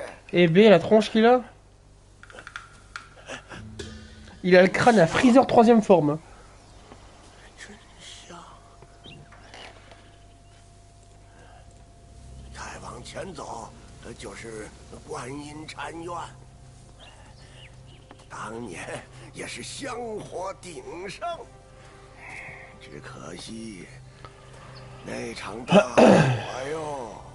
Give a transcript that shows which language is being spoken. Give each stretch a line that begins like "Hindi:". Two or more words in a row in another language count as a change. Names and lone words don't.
French: Eh B, la tronche qu'il a. Il a le crâne à Freezer 3ème forme.
Chinese: 真香。再往前走，就是观音禅院。当年也是香火鼎盛，只可惜那场大火哟。